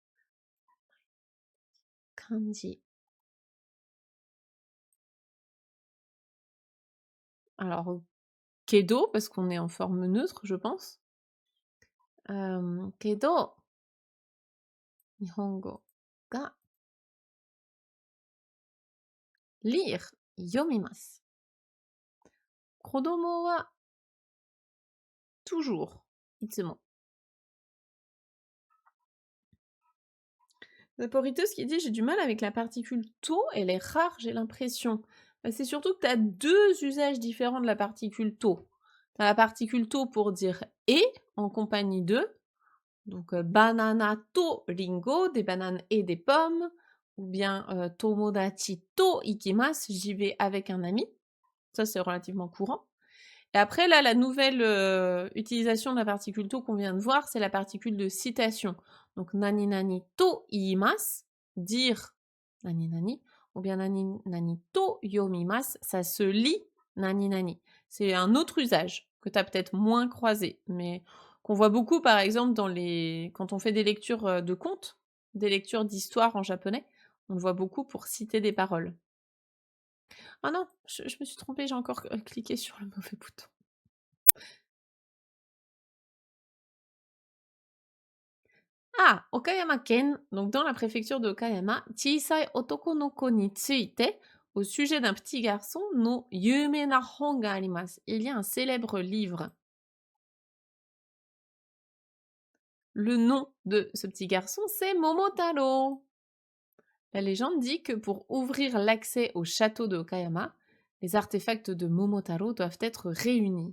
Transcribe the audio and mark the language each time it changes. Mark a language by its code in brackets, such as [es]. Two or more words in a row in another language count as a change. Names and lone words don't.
[ja] Kanji. [fr] Alors, kedo, parce qu'on est en forme neutre, je pense. [ja] けど。日本語が. [fr] Lire. Yomimasu. [ja] Kodomo wa. Toujours. Itsumo. [fr] Zaporitos qui dit: j'ai du mal avec la particule to, elle est rare, j'ai l'impression. Bah, c'est surtout que tu as deux usages différents de la particule to. Tu as la particule to pour dire et en compagnie de, donc [ja] バナナとりんご, [fr] des bananes et des pommes, ou bien [ja] 友達と行きます, [fr] j'y vais avec un ami. Ça, c'est relativement courant. Et après, là, la nouvelle utilisation de la particule to qu'on vient de voir, c'est la particule de citation. Donc, [ja] 何々と言います、dire 何々, ou bien 何々と読みます, [fr] ça se lit [ja] 何々. [fr] C'est un autre usage que tu as peut-être moins croisé, mais qu'on voit beaucoup, par exemple, quand on fait des lectures de contes, des lectures d'histoire en japonais, on le voit beaucoup pour citer des paroles. Ah non, je me suis trompée, j'ai encore cliqué sur le mauvais bouton. [ja] Ah, Okayama-ken, [fr] donc dans la préfecture de [ja] Okayama, 小さい男の子について, [fr] au sujet d'un petit garçon, [ja] の夢な本があります. [fr] Il y a un célèbre livre. Le nom de ce petit garçon, c'est Momotaro. La légende dit que pour ouvrir l'accès au château de Okayama, les artefacts de Momotaro doivent être réunis.